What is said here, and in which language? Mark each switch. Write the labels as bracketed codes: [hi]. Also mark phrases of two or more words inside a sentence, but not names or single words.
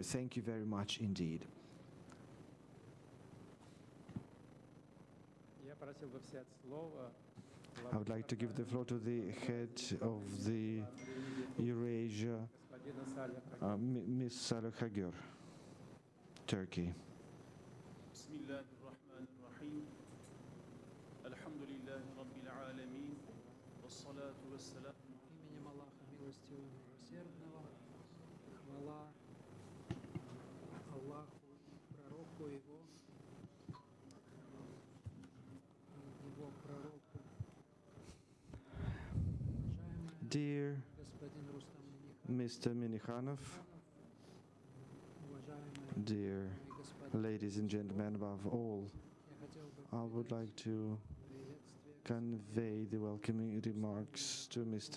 [en] Thank you very much indeed. I would like to give the floor to the head of the Eurasia, Ms. Saleh Hager, Turkey. [ar] بسم الله الرحمن الرحيم. الحمد لله رب العالمين. والصلاة والسلام. [ru] Именем Аллаха милостивого и милосердного. Хвала Аллаху, пророку его пророку. [en] Dear Mr. Minikhanov, dear ladies and gentlemen, above all, I would like to convey the welcoming remarks to Mr.